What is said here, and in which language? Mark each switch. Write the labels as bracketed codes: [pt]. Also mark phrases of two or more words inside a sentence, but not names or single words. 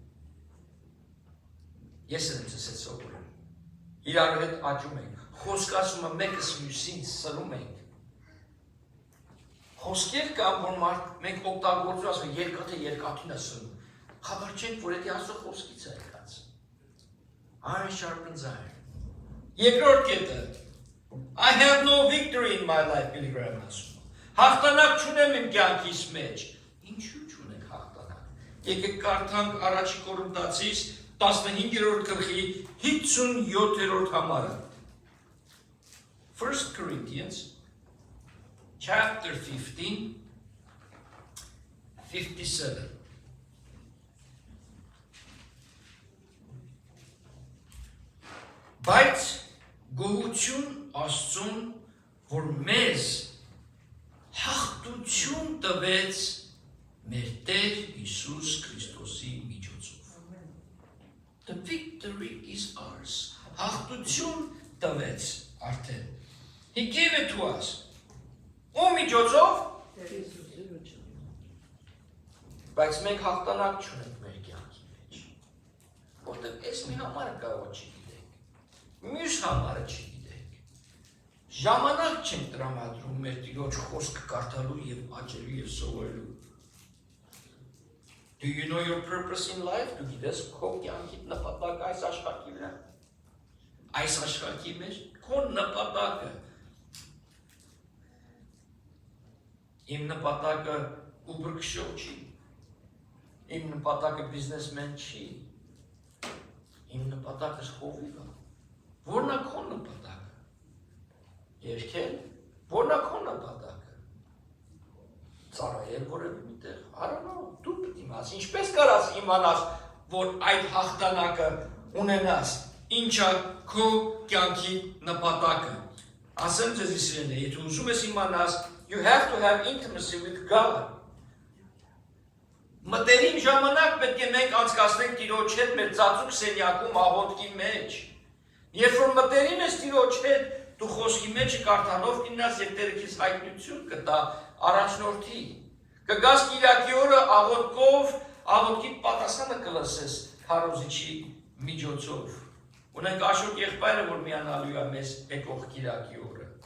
[hy] Ես եմ ձեզ հետ սովորում։ Իրար հետ աճում ենք։ Խոսք ասումը մեկս մյուսին սրում ենք։ Խոսքեր կան, որ մենք օգտագործում ասում երկաթը երկաթին է սրում։ Խաբար չենք, որ դա Աստծո խոսքից է եկած։ [en] Iron sharpens iron. [hy] Երկրորդ կետը [en] I have no victory in my life, [hy] Billy Graham ասում։ Հաղթանակ չունեմ իմ կյանքիս մեջ։ Ինչու չունենք հաղթանակ։ Եկեք կարդանք առաջի Կորինթացիս 15-րդ գլխի 57-րդ համարը։ [en] 1 Corinthians chapter 15 57 [hy] Բայց գոհություն Աստծուն, որ մեզ հաղթություն տվեց մեր Տեր Հիսուս Քրիստոսի միջոցով։ [en] The victory is ours. [hy] Հաղթություն տվեց արդեն։ [en] He gave it to us. [hy] Ո միջոցով։ Բայց մենք հաղթանակ չունենք մեր կյանքի մեջ։ Որտեղ այս մի համարը կարող չգիտենք։ Մյուս համարը չգիտենք։ Ժամանակ չենք տրամադրում մեր Տիրոջ խոսքը կարդալու եւ աճելու եւ սովորելու։ [en] Do you know your purpose in life? [hy] Դու գիտես քո կյանքի նպատակը այս աշխարհի վրա։ Այս աշխարհի մեջ քո նպատակը։ Իմ նպատակը Uber քշող չի։ Իմ նպատակը բիզնեսմեն չի։ Իմ նպատակը հովիվ է։ Որն է քո նպատակը։ Երկել, որն է քո նպատակը։ Ծառայել որևէ միտեղ, արանո, դու պետք է իմաս, ինչպես կարաս իմանաս, որ այդ հաղթանակը ունենաս, ինչա քո կյանքի նպատակը։ Ասեմ ձեզ իսրեն է, եթե ուզում ես իմանաս, [en] you have to have intimacy with God. [hy] Մտերիմ ժամանակ պետք է մենք անցկացնենք Տիրոջ հետ մեր ծածուկ սենյակում աղոթքի մեջ։ Երբ որ մտերիմ ես Տիրոջ հետ, դու խոսքի մեջը կարդալով կինաս եւ Տերը քեզ հայտնություն կտա առաջնորդի։ Կգաս Կիրակի օրը աղոթքով, աղոթքի պատասխանը կլսես քարոզիչի միջոցով։ Ունենք Աշոտ եղբայրը, որ միանալու է մեզ եկող Կիրակի օրը։